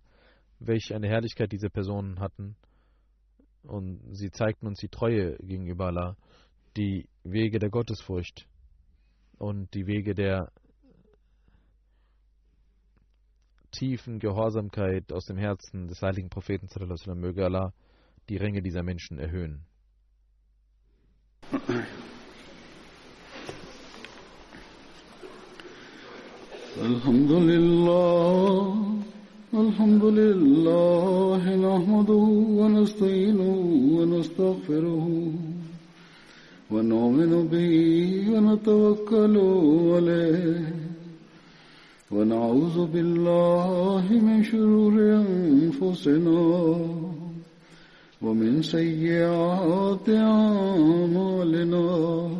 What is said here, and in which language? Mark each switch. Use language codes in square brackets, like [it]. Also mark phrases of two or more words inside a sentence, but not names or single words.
[de] Welch eine Herrlichkeit diese Personen hatten. Und sie zeigten uns die Treue gegenüber Allah, die Wege der Gottesfurcht und die Wege der tiefen Gehorsamkeit aus dem Herzen des heiligen Propheten [ar] صلى الله عليه وسلم. [de] Möge Allah die Ränge dieser Menschen erhöhen. [ar] الحمد لله، نحمده ونستعينه و نستغفره ونؤمن به ونتوكل عليه ونعوذ بالله من شرور أنفسنا ومن سيئات أعمالنا.